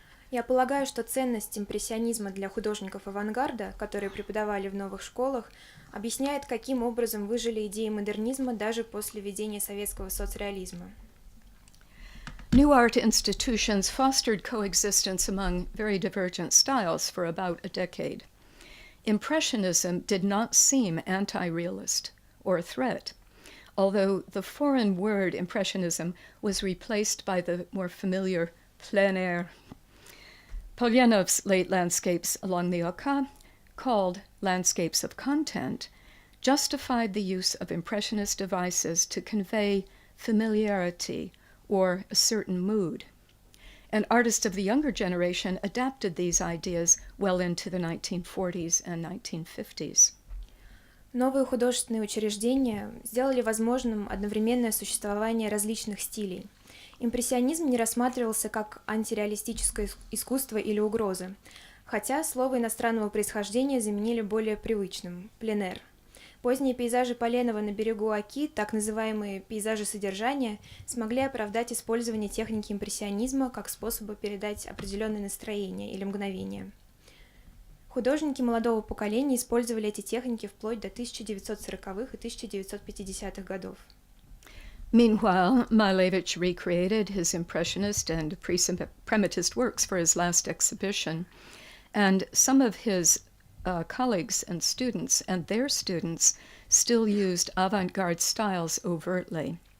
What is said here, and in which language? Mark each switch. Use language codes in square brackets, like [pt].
[ru] Я полагаю, что ценность импрессионизма для художников авангарда, которые преподавали в новых школах, объясняет, каким образом выжили идеи модернизма даже после введения советского соцреализма. [en] New art institutions fostered coexistence among very divergent styles for about a decade. Impressionism did not seem anti-realist or a threat, although the foreign word impressionism was replaced by the more familiar plein air. Polyanov's late landscapes along the Oka, called landscapes of content, justified the use of impressionist devices to convey familiarity or a certain mood. And artists of the younger generation adapted these ideas well into the 1940s and 1950s. [ru] Новые художественные учреждения сделали возможным одновременное существование различных стилей. Импрессионизм не рассматривался как антиреалистическое искусство или угроза, хотя слово иностранного происхождения заменили более привычным – пленэр. Поздние пейзажи Поленова на берегу Оки, так называемые пейзажи содержания, смогли оправдать использование техники импрессионизма как способа передать определенное настроение или мгновение. Художники молодого поколения использовали эти техники вплоть до 1940-х и 1950-х годов. [en] Meanwhile, Malevich recreated his impressionist and pre-suprematist works for his last exhibition, and some of his colleagues and their students still used avant-garde styles overtly.